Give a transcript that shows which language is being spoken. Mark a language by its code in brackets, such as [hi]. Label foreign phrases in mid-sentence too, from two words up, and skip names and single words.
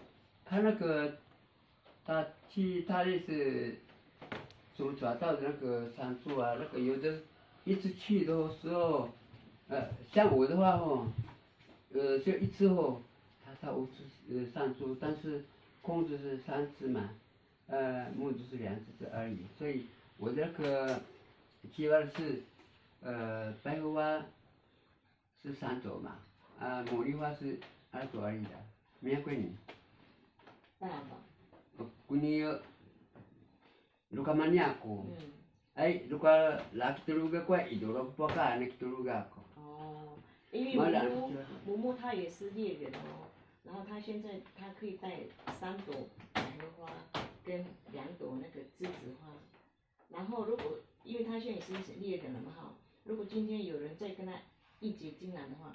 [zh] 他那个，他那是走抓到的那个山猪啊，那个有的一次去的时候，像我的话哦，就一次哦，他5只山猪，但是公猪是3只嘛，母猪是2只而已，所以我那个计划是，百合花是3朵嘛。茉莉花是2朵而已的，没有闺女。 [dru] Kuni luka mani ako. Ay luka laki tuluga ko ay idoro po ka anak tuluga ako. [zh] 哦，因为母母她也是猎人哦，然后她现在她可以带3朵百合花跟2朵那个栀子花，然后如果因为她现在也是猎人了嘛哈，如果今天有人再跟她一结金兰的话。